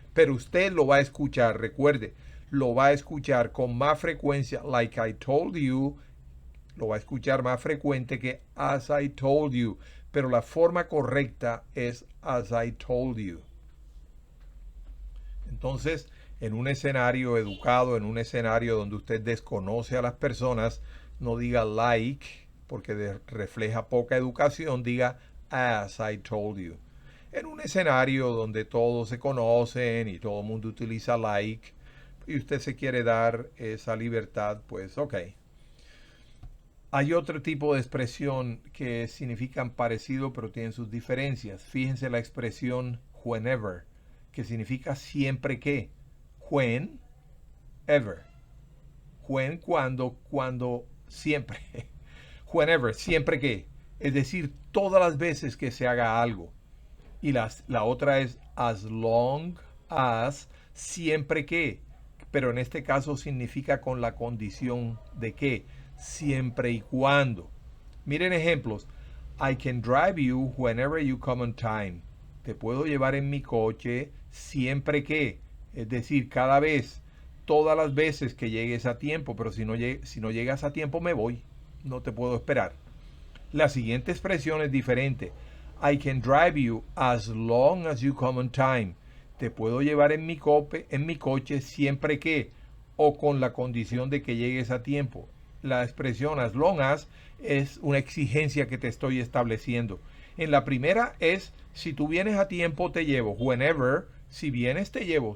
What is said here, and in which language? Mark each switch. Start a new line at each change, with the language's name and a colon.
Spanish: Pero usted lo va a escuchar, recuerde, lo va a escuchar con más frecuencia,
English: like I told you,
Spanish: lo va a escuchar más frecuente que
English: as I told you.
Spanish: Pero la forma correcta es
English: as I told you.
Spanish: Entonces, en un escenario educado, en un escenario donde usted desconoce a las personas, no diga like, porque refleja poca educación, diga
English: as I told you.
Spanish: En un escenario donde todos se conocen y todo el mundo utiliza like, y usted se quiere dar esa libertad, pues ok. Hay otro tipo de expresión que significan parecido pero tienen sus diferencias. Fíjense la expresión whenever, que significa siempre que.
English: When, ever. When,
Spanish: cuando, siempre. Whenever, siempre que. Es decir, todas las veces que se haga algo. Y la otra es
English: as long as,
Spanish: siempre que. Pero en este caso significa con la condición de que. Siempre y cuando. Miren ejemplos.
English: I can drive you whenever you come on time.
Spanish: Te puedo llevar en mi coche siempre que. Es decir, cada vez, todas las veces que llegues a tiempo. Pero si no llegas a tiempo me voy. No te puedo esperar. La siguiente expresión es diferente.
English: I can drive you as long as you come on time.
Spanish: Te puedo llevar en mi coche siempre que. O con la condición de que llegues a tiempo. La expresión
English: as long as
Spanish: es una exigencia que te estoy estableciendo. En la primera es, si tú vienes a tiempo te llevo. Whenever, si vienes te llevo.